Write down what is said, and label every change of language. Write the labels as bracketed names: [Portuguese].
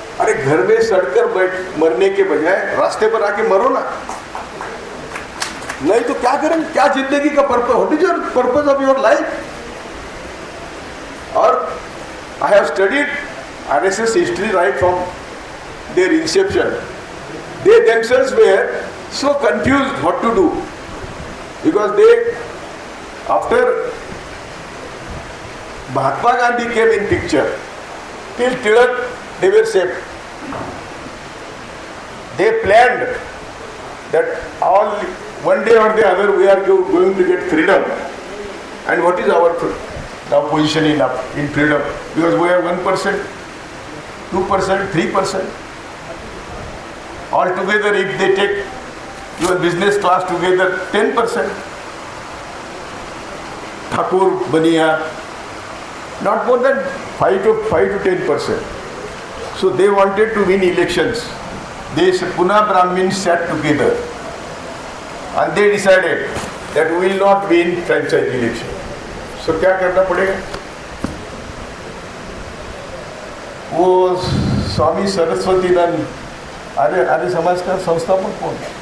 [Hindi] अरे घर में सड़कर मरने के बजाय रास्ते पर आके मरो ना. नहीं तो क्या करें? क्या जिंदगी का purpose? [English] What is your purpose of your life? और I have studied RSS history right from their inception. They themselves were so confused what to do, because after Mahatma Gandhi came in picture, till Tilak they were safe. They planned that one day or the other we are going to get freedom. And what is our now position in freedom? Because we are 1%, 2%, 3%. Altogether, if they take your business class together, 10%. Thakur, Baniya, not more than 5 to 10%. So they wanted to win elections. They Pune Brahmins sat together and they decided that we will not win franchise election. So [Hindi] क्या करना पड़ेगा? वो स्वामी सरस्वतीनंद आर्य समाज का संस्थापक कौन?